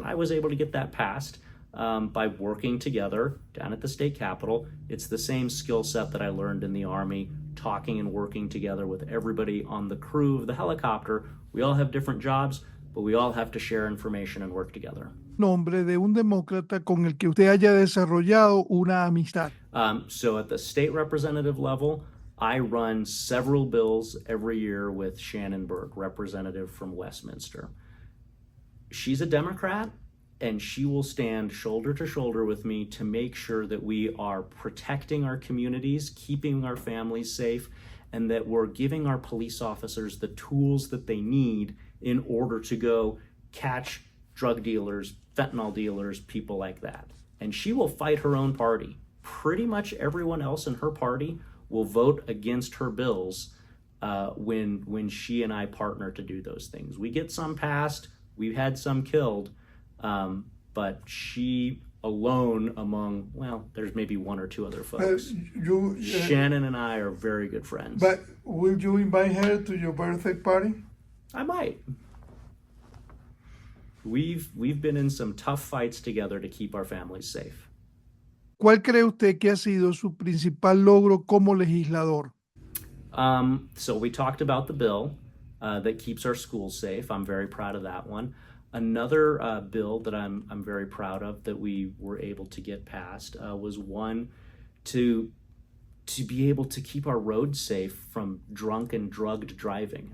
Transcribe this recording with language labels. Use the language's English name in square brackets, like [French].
[English] And I was able to get that passed by working together down at the state capitol. It's the same skill set that I learned in the Army, talking and working together with everybody on the crew of the helicopter. We all have different jobs, but we all have to share information and work together. [Spanish] Nombre de un demócrata con el que usted haya desarrollado una amistad. [English] So at the state representative level, I run several bills every year with Shannon Burke, representative from Westminster. She's a Democrat, and she will stand shoulder to shoulder with me to make sure that we are protecting our communities, keeping our families safe, and that we're giving our police officers the tools that they need in order to go catch drug dealers, fentanyl dealers, people like that. And she will fight her own party. Pretty much everyone else in her party will vote against her bills when she and I partner to do those things. We get some passed, we've had some killed, but she alone among, well, there's maybe 1 or 2 other folks. Shannon and I are very good friends. But will you invite her to your birthday party? I might. We've been in some tough fights together to keep our families safe. [Spanish] ¿Cuál cree usted que ha sido su principal logro como legislador? [English] So we talked about the bill that keeps our schools safe. I'm very proud of that one. Another bill that I'm very proud of that we were able to get passed was one to to be able to keep our roads safe from drunk and drugged driving.